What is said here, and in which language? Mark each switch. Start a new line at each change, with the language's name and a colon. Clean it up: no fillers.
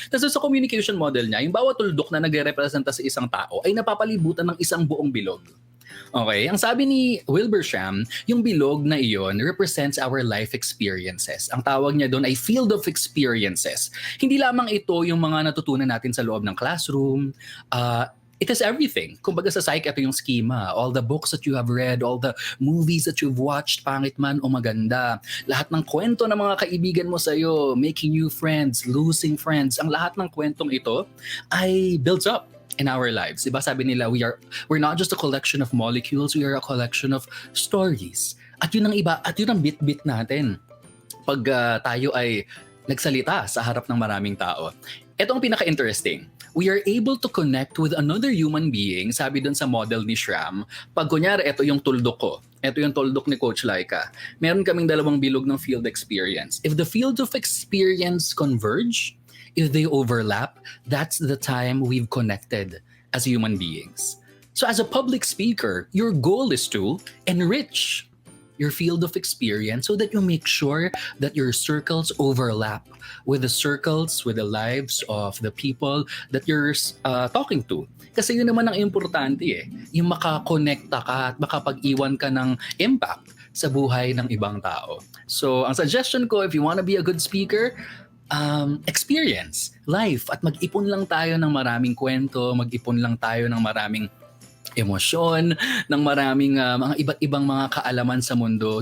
Filipino: Tapos sa communication model niya, yung bawat tuldok na nagre-representa sa isang tao ay napapalibutan ng isang buong bilog. Okay, ang sabi ni Wilbersham, yung bilog na iyon
English: represents our life experiences.
Filipino: Ang tawag niya doon ay field of experiences. Hindi lamang ito yung mga natutunan natin sa loob ng classroom.
English: It is everything.
Filipino: Kumbaga sa psych, ito yung schema.
English: All the books that you have read, all the movies that you've watched,
Filipino: pangit man o maganda. Lahat ng kwento ng mga kaibigan mo sa'yo,
English: making new friends, losing friends,
Filipino: ang lahat ng kwentong ito ay
English: builds up in our lives.
Filipino: Diba sabi nila,
English: we're not just a collection of molecules, we are a collection of stories.
Filipino: At yun ang iba, at yun ang bit-bit natin pag tayo ay nagsalita sa harap ng maraming tao. Ito ang pinaka-interesting.
English: We are able to connect with another human being,
Filipino: sabi dun sa model ni Shram, pag kunyari, ito yung tuldok ko. Ito yung tuldok ni Coach Laika. Meron kaming dalawang bilog ng field experience.
English: If the fields of experience converge, if they overlap, that's the time we've connected as human beings. So as a public speaker, your goal is to enrich your field of experience so that you make sure that your circles overlap with the circles, with the lives of the people that you're talking to.
Filipino: Kasi yun naman ang importante yung makakonekta ka at makapag-iwan ka ng impact sa buhay ng ibang tao. So ang suggestion ko,
English: if you want to be a good speaker, experience life
Filipino: at mag-ipon lang tayo ng maraming kwento, mag-ipon lang tayo ng maraming emosyon, ng maraming mga iba't ibang mga kaalaman sa mundo.